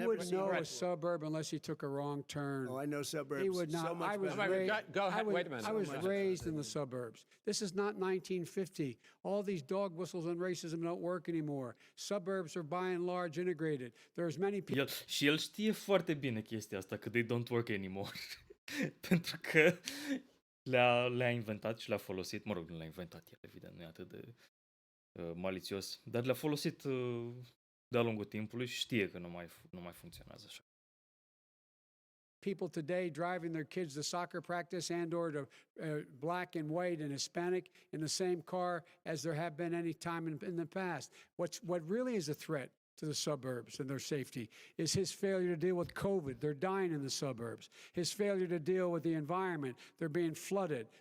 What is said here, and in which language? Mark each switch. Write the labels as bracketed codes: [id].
[en] He wouldn't know a suburb unless he took a wrong turn. Oh, I know suburbs. He would not. So much Go ahead. Wait a minute. I was raised in the suburbs. This is not 1950. All these dog whistles and racism don't work anymore. Suburbs are by and large integrated. There's many people. [ro] Și el știe foarte bine chestia asta, că [en] they don't work anymore. [ro] Pentru că le-a inventat și le-a folosit. Mă rog, nu le-a inventat el, evident, nu e atât de malițios, dar le-a folosit de-a lungul timpului și știe că nu mai funcționează așa. [en] People today driving their kids to soccer practice and or to black and white and Hispanic in the same car as there have been any time in the past. What really is a threat to the suburbs and their safety is his failure to deal with COVID. They're dying in the suburbs. His failure to deal with the environment. They're being flooded.